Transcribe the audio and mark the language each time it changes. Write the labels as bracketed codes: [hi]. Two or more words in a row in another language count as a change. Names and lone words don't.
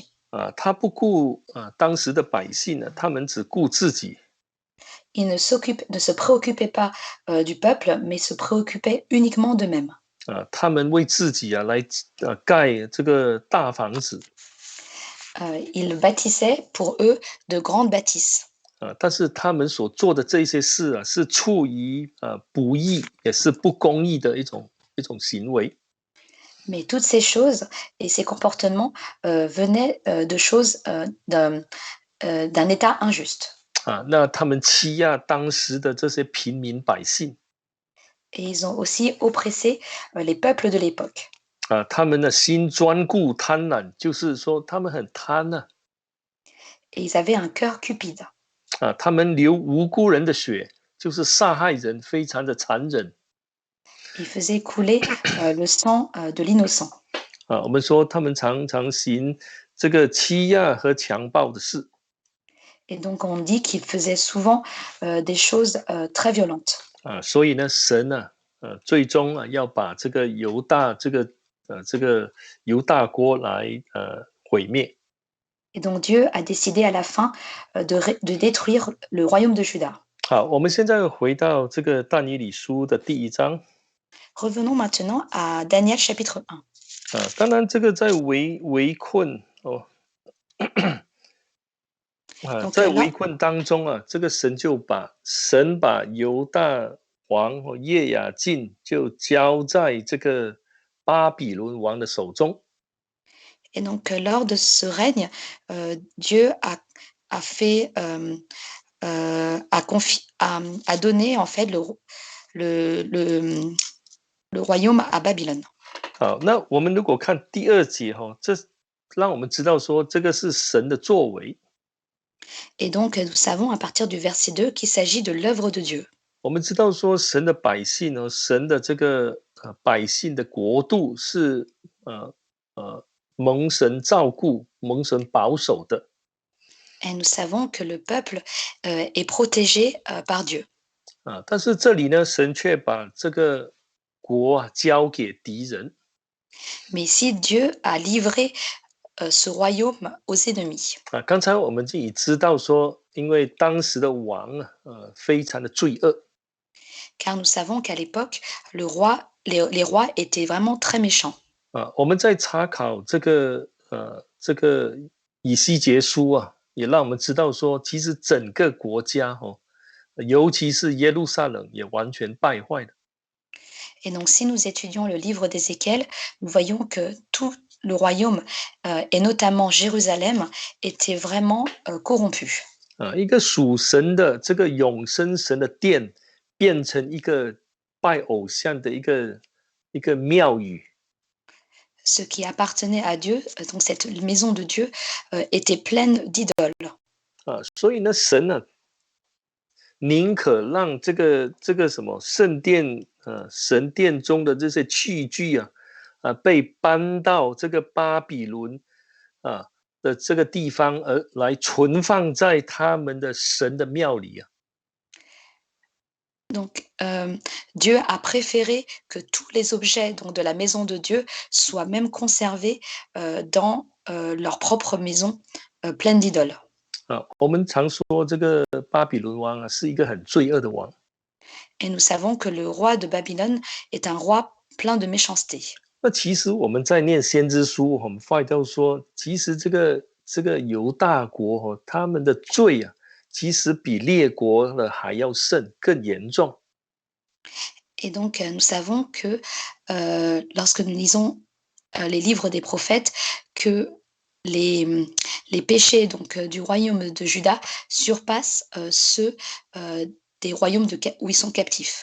[zh] 他不顾当时的百姓呢，他们只顾自己。 [fr] Ils ne se préoccupaient pas du peuple, mais se préoccupaient uniquement d'eux-mêmes. [zh] 他们为自己来盖这个大房子。 [fr] Ils bâtissaient pour eux de grandes bâtisses. [zh] 但是他们所做的这些事是出于不义，也是不公义的一种行为。 [fr] Mais toutes ces choses et ces comportements venaient de choses d'un état injuste. [zh] 那他们欺压当时的这些平民百姓。 [fr] Et ils ont aussi oppressé les peuples de l'époque. [zh] 他们的心专顾贪婪，就是说他们很贪呢。 [fr] Et ils avaient un cœur cupide. [zh] 他们流无辜人的血，就是杀害人，非常的残忍。 [fr] Ils faisaient couler le sang de l'innocent. [zh] 我们说他们常常行这个欺压和强暴的事。 [fr] Et donc on dit qu'ils faisaient souvent des choses très violentes. [zh] 所以呢，神呢，最终要把这个犹大这个犹大国来毁灭。 [fr] Et donc Dieu a décidé à la fin de détruire le royaume de Juda. [zh] 好，我们现在回到这个但以理书的第1章。 [fr] Revenons maintenant à Daniel chapitre 1. [zh] 当然这个在围困在围困当中这个神把犹大王耶雅敬就交在这个巴比伦王的手中。 [fr] Et donc lors de ce règne, Dieu a fait a donné en fait le royaume à Babylone. [zh] 好，那我们如果看第2节这让我们知道说这个是神的作为。 [fr] Et donc nous savons à partir du verset 2 qu'il s'agit de l'œuvre de Dieu. [zh] 我们知道说神的百姓神的这个百姓的国度是蒙神照顾、蒙神保守的。 [fr] Et nous savons que le peuple est protégé par Dieu. [zh] 但是这里呢，神却把这个国交给敌人。 [fr] Mais ici, Dieu a livré ce royaume aux ennemis. [zh] 刚才我们就已知道说，因为当时的王非常的罪恶。 [fr] Car nous savons qu'à l'époque, les rois étaient vraiment très méchants. [zh] 我们在查考这个以西结书也让我们知道说，其实整个国家尤其是耶路撒冷也完全败坏了。 [fr] Et donc, si nous étudions le livre d'Ézéchiel, nous voyons que tout le royaume, et notamment Jérusalem, était vraiment corrompu. [zh] 一个属神的这个永生神的殿，变成一个拜偶像的一个庙宇。 [fr] Ce qui appartenait à Dieu, donc cette maison de Dieu, était pleine d'idoles. [zh] 所以呢，神呢，宁可让这个什么圣殿神殿中的这些器具被搬到这个巴比伦的这个地方，而来存放在他们的神的庙里 [fr] Donc, Dieu a préféré que tous les objets donc de la maison de Dieu soient même conservés, dans, leur propre maison, pleine d'idoles. [zh] 我们常说这个巴比伦王啊是一个很罪恶的王。 [fr] Et nous savons que le roi de Babylone est un roi plein de méchanceté. [zh] 那其实我们在念先知书，我们发现到说，其实这个犹大国他们的罪啊，其实比列国的还要甚，更严重。 [fr] Et donc, nous savons que, lorsque nous lisons, les livres des prophètes, que les, les péchés donc, du royaume de Juda surpassent, ceux, des royaumes où ils sont captifs.